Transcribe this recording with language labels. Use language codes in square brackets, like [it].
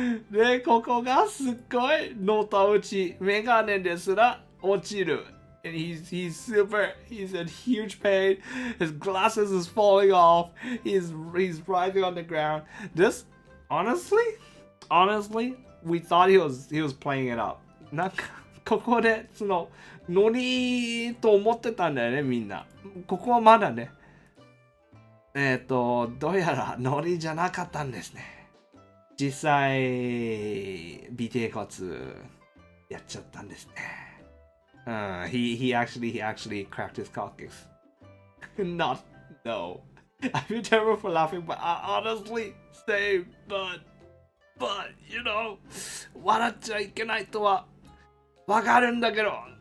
[ja] で、ここがすっごいのたうち、メガネですら落ちる。 [en] And he's in huge pain. His glasses is falling off. He's writhing on the ground. This, honestly, we thought he was playing it up. [ja] なんか、ここで、その、ノリと思ってたんだよね、みんな。ここはまだね。どうやらノリじゃなかったんですね。実際、尾てい骨やっちゃったんですね。 [en] He actually cracked his coccyx. No. I feel terrible for laughing, but I honestly say, but, you know, [ja] 笑っちゃいけないとはわかるんだけど。